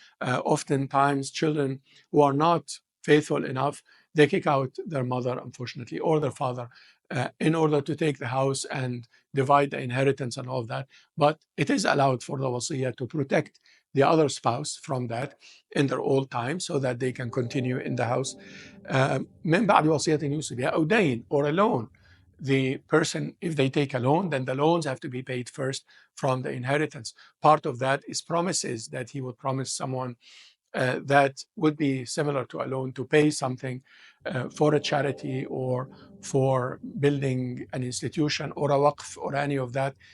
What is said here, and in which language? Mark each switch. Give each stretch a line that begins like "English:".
English: Oftentimes, children who are not faithful enough, they kick out their mother, unfortunately, or their father in order to take the house and divide the inheritance and all of that. But it is allowed for the wasiyah to protect the other spouse from that in their old time so that they can continue in the house.
Arabic: من بعد وصية يوصي بها أو دين
English: or a loan. The person, if they take a loan, then the loans have to be paid first from the inheritance. Part of that is promises that he would promise someone that would be similar to a loan to pay something for a charity or for building an institution or a waqf or any of that.